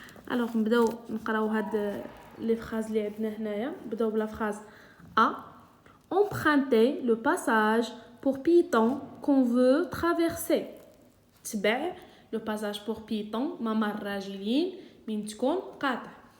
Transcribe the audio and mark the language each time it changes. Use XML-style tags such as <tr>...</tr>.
<ar>alors نبداو نقراو هاد</ar> <fr>les phrases</fr> <ar>اللي عندنا هنايا. نبداو بلا phrase A.</ar> <fr>Emprunter le passage pour piétons qu'on veut traverser.</fr> <ar>تبع</ar> <fr>le passage pour piétons</fr> <ar>ممر راجلين من تكون قاطع.</ar>